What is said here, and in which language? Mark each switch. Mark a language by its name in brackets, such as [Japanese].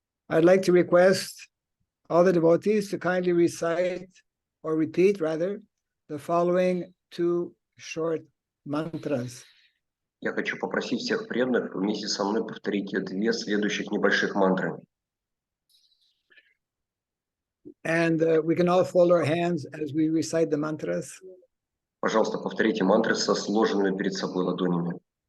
[English] I'd like to request all the devotees to kindly recite or repeat rather the following two short mantras. [Russian] Я хочу попросить всех преданных вместе со мной повторить две следующих небольших мантры. [English] And we can all fold our hands as we recite the mantras. [Russian] Пожалуйста, повторите мантры со сложенными перед собой ладонями.